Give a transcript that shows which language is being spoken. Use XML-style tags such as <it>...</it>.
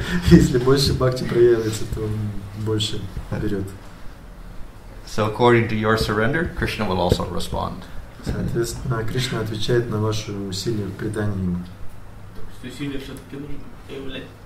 <ru>Если больше бхакти проявится, то он больше берет.</ru> <en>So according to your surrender, Krishna will also respond.</en> <ru>Соответственно, Кришна отвечает на ваши усилия в предании ему. То есть усилия все-таки нужно проявлять.</ru>